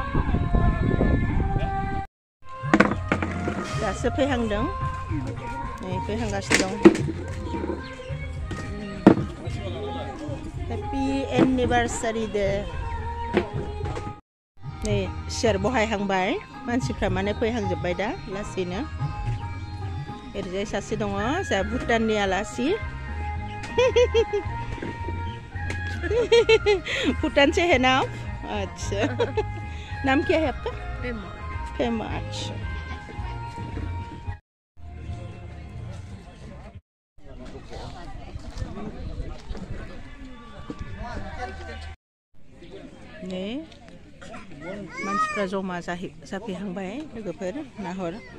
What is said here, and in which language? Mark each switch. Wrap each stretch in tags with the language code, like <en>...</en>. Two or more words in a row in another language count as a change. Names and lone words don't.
<brx>दासो फैहांदों नै फैहांगासिनो दं</brx> <en>happy anniversary</en> <brx>डे नै सियार बहायहांबाय मानसिफ्रा माने फैहांजोब्बाय दा लासैनो ओरैजाय सासे दङ जोंहा भुटाननि आलासि</brx> <hi>भूटान से है ना अच्छा नाम क्या है आपका फेमा अच्छा</hi> <brx>नै मानसिफ्रा जमा जाफैहांबाय लोगोफोर नाहर</brx>